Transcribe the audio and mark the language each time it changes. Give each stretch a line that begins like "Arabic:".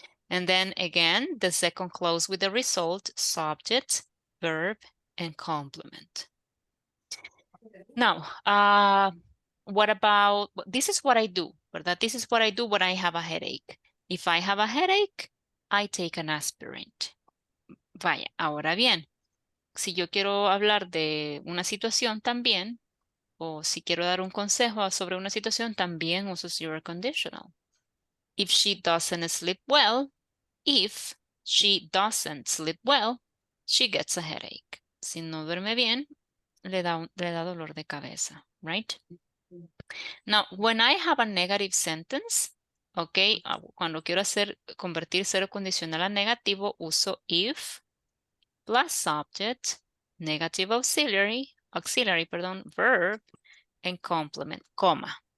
English: And then again, the second clause with the result, subject, verb, and complement. Now, what about, this is what I do,
Spanish: ¿verdad?
English: This is what I do when I have a headache. If I have a headache, I take an aspirin.
Spanish: Vaya, ahora bien, si yo quiero hablar de una situación también, o si quiero dar un consejo sobre una situación, también uso your conditional.
English: If she doesn't sleep well, if she doesn't sleep well, she gets a headache.
Spanish: Si no duerme bien, le da dolor de cabeza,
English: right? Now, when I have a negative sentence, okay,
Spanish: cuando quiero convertir cero condicional a negativo,
English: uso if plus subject, negative auxiliary, verb, and complement, comma.